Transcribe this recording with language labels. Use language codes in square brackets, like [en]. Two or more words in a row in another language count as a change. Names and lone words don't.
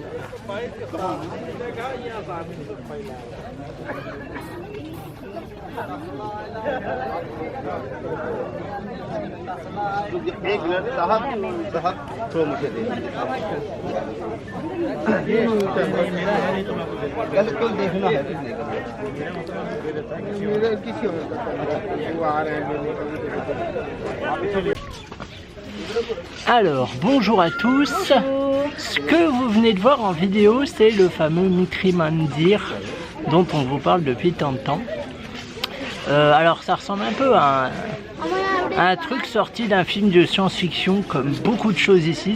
[hi] एक मिनट साहब थोड़ा मुझे दे कल देखना है मेरा किसी और वो आ रहे हैं। [fr] Alors, bonjour à tous. Ce que vous venez de voir en vidéo, c'est le fameux Mitri Mandir dont on vous parle depuis tant de temps. Alors, ça ressemble un peu à un truc sorti d'un film de science-fiction, comme beaucoup de choses ici.